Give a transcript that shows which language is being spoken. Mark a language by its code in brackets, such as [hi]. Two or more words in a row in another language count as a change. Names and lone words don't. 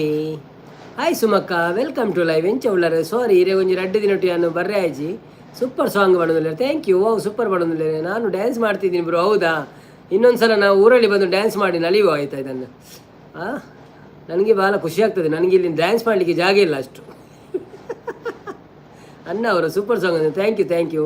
[en] hi Sumakka, welcome to live. [tcy] ಎಂಚ ಉಳ್ಳಾರೆ ಸಾರಿ ಇರೇ ಒಂಜಿ 2 ದಿನ ನಾನು ಬರ್ರೆ ಆಯ್ಜಿ. [en] super song [kn] ಮಾಡೋದಿಲ್ಲ. [en] thank you. [kn] ಓ ಸೂಪರ್ ಮಾಡೋದಿಲ್ಲ. ನಾನು ಡ್ಯಾನ್ಸ್ ಮಾಡ್ತಿದ್ದೀನಿ ಬ್ರೋ. ಹೌದಾ? ಇನ್ನೊಂದು ಸಲ ನಾವು ಊರಲ್ಲಿ ಬಂದು ಡ್ಯಾನ್ಸ್ ಮಾಡಿ ನಲಿಯುವ ಆಯ್ತಾ ಇದನ್ನು. ನನಗೆ ಭಾಳ ಖುಷಿ ಆಗ್ತದೆ. ನನಗೆ ಇಲ್ಲಿ ಡ್ಯಾನ್ಸ್ ಮಾಡಲಿಕ್ಕೆ ಜಾಗ ಇಲ್ಲ ಅಷ್ಟು. ಅಣ್ಣ ಅವರ [en] super song [kn] ಅಂದರೆ [en] thank you.